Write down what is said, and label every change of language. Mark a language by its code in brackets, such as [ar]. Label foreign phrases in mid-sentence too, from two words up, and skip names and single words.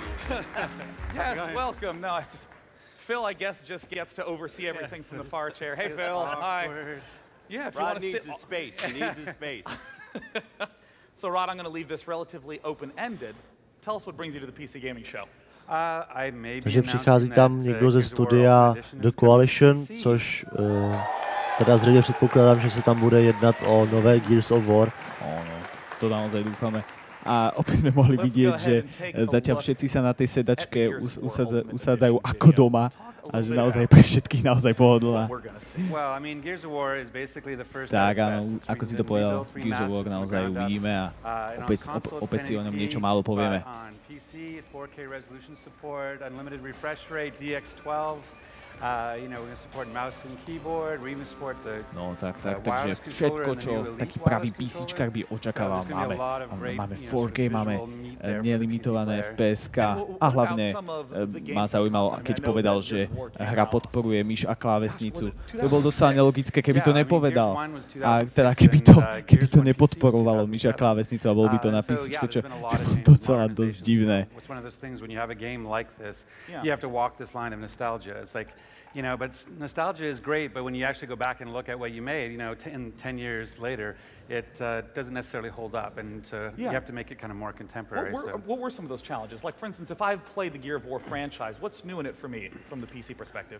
[en] Yes, welcome. No, Phil, I guess, just gets to oversee everything from the far chair. Hey, Phil. Hi. Yeah, if you want to sit. Rod needs his space. He needs his space. So, Rod, I'm going to leave this relatively open-ended. Tell us what brings you to the PC Gaming Show. [cs] Takže přichází tam někdo ze studia The Coalition, což teda zřejmě předpokládám, že se tam bude jednat o nové Gears of War. [sk] V to naozaj dúfame. A opäť sme mohli vidieť, že zatiaľ všetci sa na tej sedačke usádzajú ako doma a že naozaj pre všetkých naozaj pohodlná. Tak áno, ako si to povedal, Gears of War naozaj uvidíme a opäť si o ňom niečo málo povieme. [en] PC, 4K resolution support, unlimited refresh rate, DX12. We're going to support mouse and keyboard. We even support the [sk] takže všetko, čo taký pravý PCčkár by očakával, máme. Máme 4K, máme nelimitované FPS-ka a hlavne ma zaujímalo, keď povedal, že hra podporuje myš a klávesnicu. To bolo docela nelogické, keby to nepovedal. A teda keby to nepodporovalo myš a klávesnicu a bol by to na PCčko, čo je docela dosť divné. [en] But nostalgia is great, but when you actually go back and look at what you made, 10 years later, it doesn't necessarily hold up, and you have to make it kind of more contemporary. What were some of those challenges? Like, for instance, if I've played the Gear of War franchise, what's new in it for me from the PC perspective?